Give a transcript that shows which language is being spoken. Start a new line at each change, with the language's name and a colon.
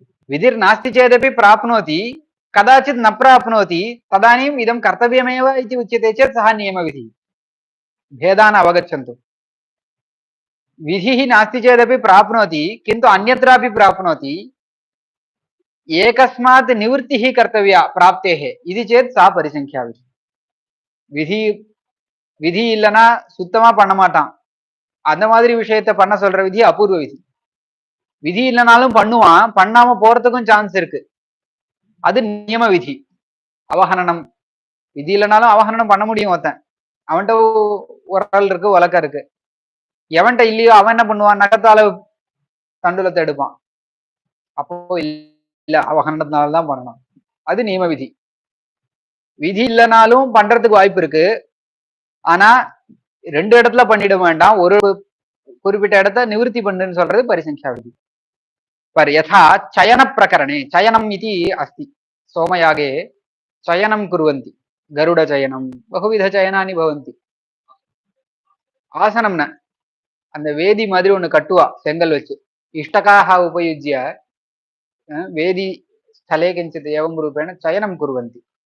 Sanskrit: विधिर्नास्ति चेदपि प्राप्नोति, कदाचित् न प्राप्नोति, तदानीम् इदं कर्तव्यमेव इति उच्यते चेत् सः नियमविधिः। भेदान् अवगच्छन्तु। विधिः नास्ति चेदपि प्राप्नोति, किन्तु अन्यत्रापि प्राप्नोति, एकस्मात् निवृत्तिः कर्तव्या प्राप्तेः इति चेत् सा परिसंख्याविधिः।
Tamil: விதி இல்லைன்னா சுத்தமா பண்ண மாட்டான், அந்த மாதிரி விஷயத்த பண்ண சொல்ற விதி அபூர்வ விதி. விதி இல்லைனாலும் பண்ணுவான், பண்ணாம போறதுக்கும் சான்ஸ் இருக்கு, அது நியம விதி. அவஹனனம் விதி இல்லைனாலும் அவஹனனம் பண்ண முடியும் ஒருத்தன், அவன்கிட்ட உரல் இருக்கு வழக்கம் இருக்கு. எவன்கிட்ட இல்லையோ அவன் என்ன பண்ணுவான்? நகத்தால தண்டுலத்தை எடுப்பான். அப்போ இல்ல அவஹனனத்தினால்தான் பண்ணணும், அது நியம விதி. விதி இல்லைனாலும் பண்றதுக்கு வாய்ப்பு இருக்கு, ஆனா 2 இடத்துல பண்ணிட வேண்டாம், ஒரு குறிப்பிட்ட இடத்த நிவர்த்தி பண்ணுன்னு சொல்றது परिसंख्या विधि.
Sanskrit: पर यथा चयन प्रकरणे, चयनम् इति अस्ति, सोमयागे चयनं कुर्वन्ति, गरुड चयनं, बहुविध चयनानि भवन्ति. आसनं न,
Tamil: அந்த வேதி மாதிரி ஒன்று கட்டுவா செங்கல் வச்சு,
Sanskrit: इष्टकाः उपयुज्य वेदी स्थले किञ्चित् एवं रूपेण चयनं कुर्वन्ति.